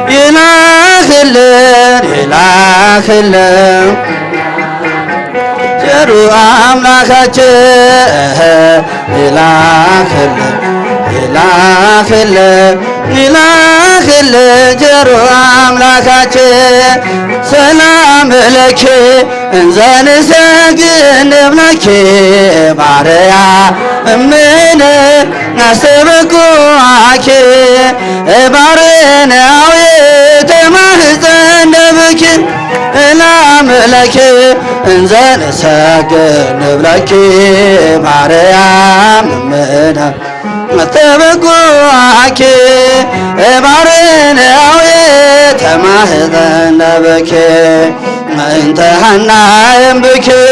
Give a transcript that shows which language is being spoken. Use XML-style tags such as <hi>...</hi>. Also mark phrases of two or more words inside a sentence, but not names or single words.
<am>ይላክልን ይላክልን ቸሩ አምላካችን ይላክልን ይላክልን ይላክልን ቸሩ አምላካችን</am> <gez>ሰላም ለኪ እንዘ ንሰግድ ለኪ ማርያም እምነ አስተበኩዓኪ ባርናዊ ተማህፀነ ብኪ ለአምላኬ እንዘ ንሰግድ ለኪ ማርያም እምነ አስተበኩዓኪ ባርናዊ ተማህፀነ ብኪ እንተ ሐና እምብኪ</gez>